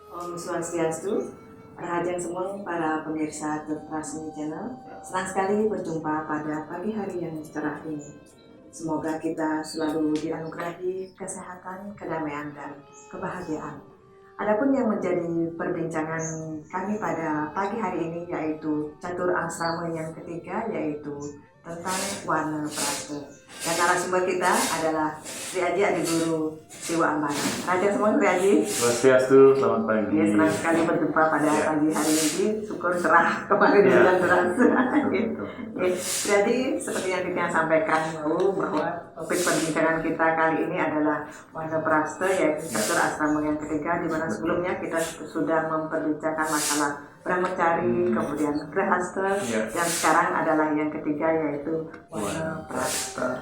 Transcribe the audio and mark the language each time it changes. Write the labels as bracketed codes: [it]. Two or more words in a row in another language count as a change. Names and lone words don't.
[id] Om Swastiastu, Rahajan semua para pemirsa Trasmi Channel. Senang sekali berjumpa pada pagi hari yang cerah ini. Semoga kita selalu dianugerahi kesehatan, kedamaian, dan kebahagiaan. Adapun yang menjadi perbincangan kami pada pagi hari ini yaitu catur asrama yang ketiga, yaitu tentang warna praste. Dan narasumber kita adalah Sri Aji Adi Guru Siwa Ambara. Raja semua Sri Aji. Swastiastu, selamat pagi. Ya, senang sekali berjumpa pada pagi hari ini. Syukur cerah kemarin hujan deras. Sri Aji, seperti yang kita sampaikan bahwa topik perbincangan kita kali ini adalah warna praste, yaitu catur asrama yang ketiga, di mana sebelumnya kita sudah memperbincangkan masalah Brahmacari, kemudian Grahasta, dan sekarang adalah yang ketiga yaitu warna praste.